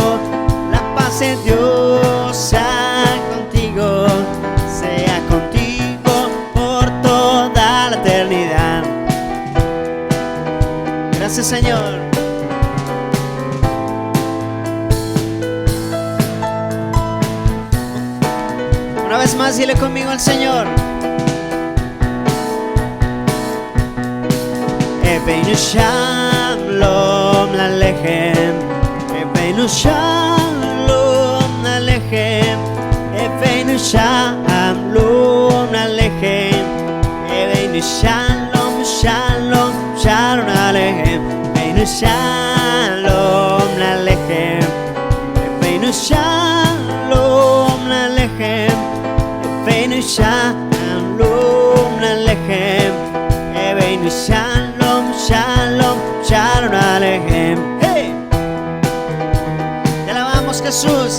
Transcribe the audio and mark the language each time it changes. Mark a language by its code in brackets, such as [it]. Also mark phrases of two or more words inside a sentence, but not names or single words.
[es] La paz de Dios sea contigo, sea contigo por toda la eternidad. Gracias, Señor. Una vez más, dile conmigo al Señor. [he] הבאנו שלום עליכם, הבאנו שלום עליכם, הבאנו Shalom Alechem, Ebeinu שלום עליכם, הבאנו שלום, שלום, שלום עליכם, הבאנו שלום עליכם, הבאנו שלום עליכם, הבאנו שלום עליכם, הבאנו שלום, שלום, שלום עליכם. [es] Hey, te alabamos, Jesús.